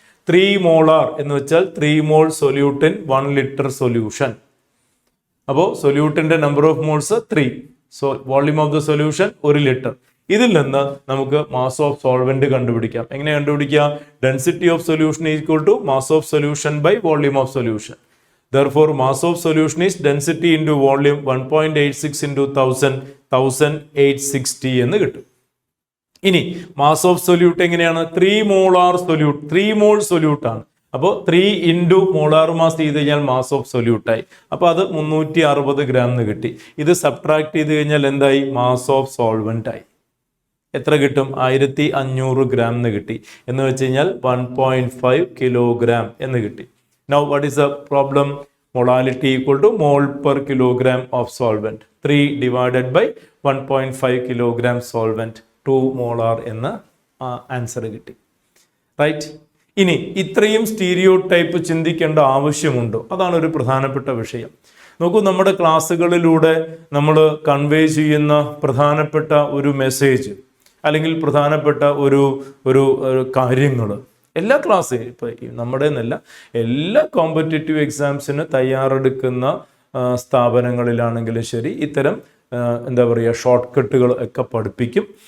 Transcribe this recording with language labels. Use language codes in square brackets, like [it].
[ml] 3 molar എന്ന് വെച്ചാൽ 3 മോൾ solute in 1 litre solution. അപ്പോൾ സൊല്യൂട്ടിന്റെ number of moles 3. So volume of the solution 1 litre. ഇതിൽ നിന്ന് നമുക്ക് മാസ് ഓഫ് സോൾവെന്റ് കണ്ടുപിടിക്കാം. എങ്ങനെ കണ്ടുപിടിക്കാം? Density of solution equal to mass of solution by volume of solution. [en] Therefore, mass of solution is density into volume 1.86 into 1000, 1860 [ml] എന്ന് കിട്ടും. ഇനി mass of solute എങ്ങനെയാണ്? 3 മോളാർ സൊല്യൂട്ട്. 3 മോൾ സൊല്യൂട്ട് ആണ്. അപ്പോൾ 3 ഇൻറ്റു മോളാർ മാസ് ചെയ്ത് കഴിഞ്ഞാൽ മാസ് ഓഫ് സൊല്യൂട്ടായി. അപ്പോൾ അത് 360 ഗ്രാം എന്ന് കിട്ടി. ഇത് സബ്ട്രാക്ട് ചെയ്ത് കഴിഞ്ഞാൽ എന്തായി? മാസ് ഓഫ് സോൾവെന്റ് ആയി. എത്ര കിട്ടും? 1500 ഗ്രാം എന്ന് കിട്ടി. എന്ന് വെച്ച് കഴിഞ്ഞാൽ 1.5 കിലോഗ്രാം എന്ന് കിട്ടി. [en] Now what is the problem? Molality equal to mole per kilogram of solvent. 3 divided by 1.5 kilogram solvent. [ml] 2 molar എന്ന ആൻസർ കിട്ടി. റൈറ്റ്. ഇനി ഇത്രയും സ്റ്റീരിയോ ടൈപ്പ് ചിന്തിക്കേണ്ട ആവശ്യമുണ്ടോ? അതാണ് ഒരു പ്രധാനപ്പെട്ട വിഷയം. നോക്കൂ, നമ്മുടെ ക്ലാസ്സുകളിലൂടെ നമ്മൾ കൺവേ ചെയ്യുന്ന പ്രധാനപ്പെട്ട ഒരു മെസ്സേജ് അല്ലെങ്കിൽ പ്രധാനപ്പെട്ട ഒരു കാര്യങ്ങൾ എല്ലാ ക്ലാസ്സും ഇപ്പം നമ്മുടെ എന്നല്ല, എല്ലാ കോമ്പറ്റേറ്റീവ് എക്സാംസിന് തയ്യാറെടുക്കുന്ന സ്ഥാപനങ്ങളിലാണെങ്കിലും ശരി ഇത്തരം എന്താ പറയുക ഷോർട്ട് കട്ടുകൾ ഒക്കെ പഠിപ്പിക്കും.